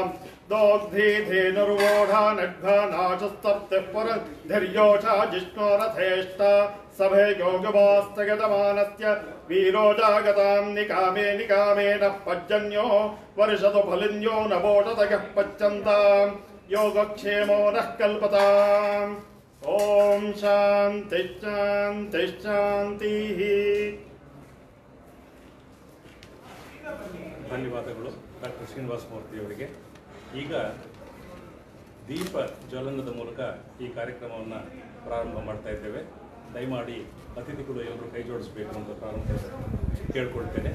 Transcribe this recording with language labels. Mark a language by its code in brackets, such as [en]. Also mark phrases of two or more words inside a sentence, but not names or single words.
[sa] दोग्धीधेनुर्वोढा नड्भानाशस्तप्तिः पुरन्धिर्योषा जिष्णोरथेष्ट सभे योगवास्तगतमानस्य वीरो जागतां. निकामे निकामेन पज्जन्यो वर्षतु फलिन्यो नवोषतगः पच्यन्तां. योगक्षेमो नः कल्पताम्. ॐ शान्तिः शान्तिः शान्तिः. [kn] ಧನ್ಯವಾದಗಳು ಡಾಕ್ಟರ್ ಶ್ರೀನಿವಾಸ ಮೂರ್ತಿಯವರಿಗೆ. ಈಗ ದೀಪ ಜ್ವಲನದ ಮೂಲಕ ಈ ಕಾರ್ಯಕ್ರಮವನ್ನು ಪ್ರಾರಂಭ ಮಾಡ್ತಾ ಇದ್ದೇವೆ. ದಯಮಾಡಿ ಅತಿಥಿಗಳು ಎಲ್ಲರೂ ಕೈ ಜೋಡಿಸಬೇಕು ಅಂತ ಪ್ರಾರಂಭ ಕೇಳ್ಕೊಳ್ತೇನೆ.